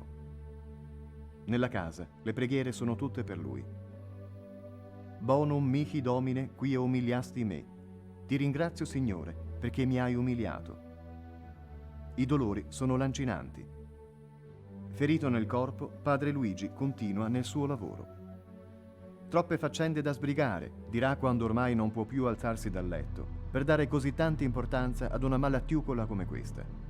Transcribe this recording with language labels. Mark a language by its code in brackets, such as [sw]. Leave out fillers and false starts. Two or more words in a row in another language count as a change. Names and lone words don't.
[it] Nella casa le preghiere sono tutte per lui. [la] Bonum mihi Domine qui umiliasti me. [it] Ti ringrazio Signore perché mi hai umiliato. I dolori sono lancinanti. Ferito nel corpo, Padre Luigi continua nel suo lavoro. Troppe faccende da sbrigare, dirà quando ormai non può più alzarsi dal letto, per dare così tanta importanza ad una malattiucola come questa.